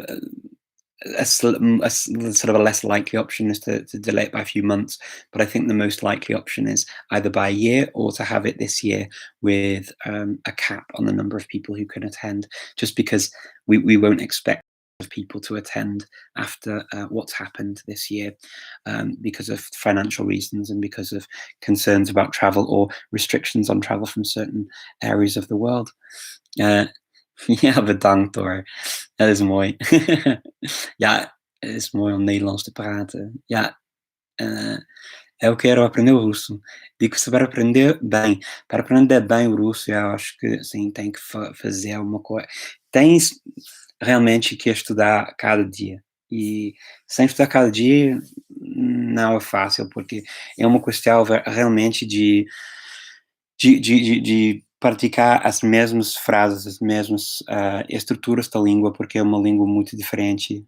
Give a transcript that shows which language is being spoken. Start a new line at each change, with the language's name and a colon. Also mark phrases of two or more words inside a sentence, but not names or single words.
English: a sort of a less likely option is to delay it by a few months, but I think the most likely option is either by a year or to have it this year with a cap on the number of people who can attend, just because we won't expect of people to attend after what's happened this year, because of financial reasons and because of concerns about travel or restrictions on travel from certain areas of the world.
Dutch: Ja, bedankt hoor. Dat is mooi. Ja, het is mooi om Nederlands te praten. Ja,
Portuguese: eu quero aprender o russo. Digo que para aprender bem o russo, eu acho que sim, tem que fazer uma coisa. Tens realmente que estudar cada dia. E sem estudar cada dia não é fácil, porque é uma questão realmente de praticar as mesmas frases, as mesmas estruturas da língua, porque é uma língua muito diferente.